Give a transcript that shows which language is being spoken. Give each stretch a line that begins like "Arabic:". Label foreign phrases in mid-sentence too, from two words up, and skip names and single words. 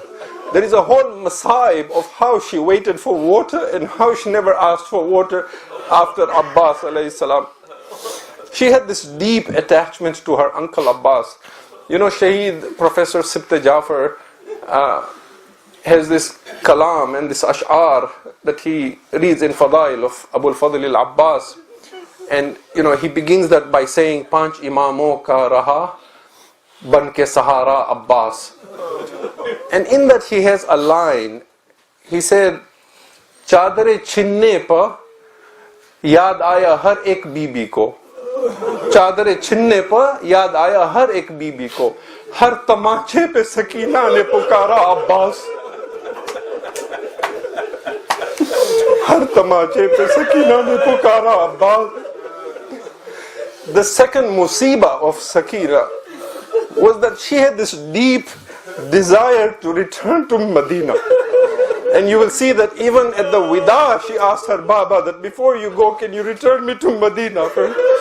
English: There is a whole masa'ib of how she waited for water and how she never asked for water after Abbas
Arabic: عليه السلام.
English: She had this deep attachment to her uncle Abbas. You know, Shaheed Professor Sheikh Jaffer has this kalam and this ash'ar that he reads in Fadail of Abu al-Fadl al-Abbas. And you know, he begins that by saying,
Urdu: پانچ اماموں کا رہا بن کے سہارا عباس.
English: And in that he has a line. He said,
Urdu: چادریں چھننے پہ یاد آیا ہر ایک بی بی کو. چادریں چھننے پہ یاد آیا ہر ایک بی بی کو. ہر طمانچے پہ سکینہ نے پکارا عباس. ہر طمانچے پہ سکینہ نے پکارا عباس.
English: The second musibah of Sakina was that she had this deep desire to return to Medina. And you will see that even at the Wida, she asked her Baba that before you go, can you return me to Medina first?